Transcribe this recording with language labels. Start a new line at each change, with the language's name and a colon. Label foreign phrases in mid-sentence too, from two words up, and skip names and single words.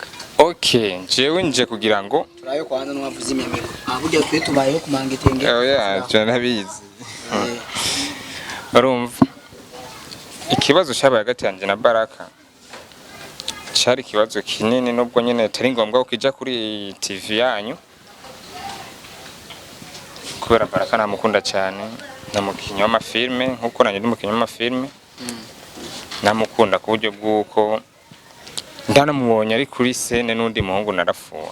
Rundi: Okay jewe nje kugira ngo turayo kwanza n'uwavuze imemeko burya twe tubayeho kumanga itenge je nabizi urumva ikibazo cyabaye hagati yanje na Baraka cyari ikibazo kinini nubwo nyene atari ngombwa ukija kuri TV yanyu kubera Baraka namukunda cyane namukinyi w'amafilme nkuko nanye ndi mukinyi w'amafilme namukunda ku buryo bwuko ndanamubonye ari kuri scene n'undi muhungu narafuha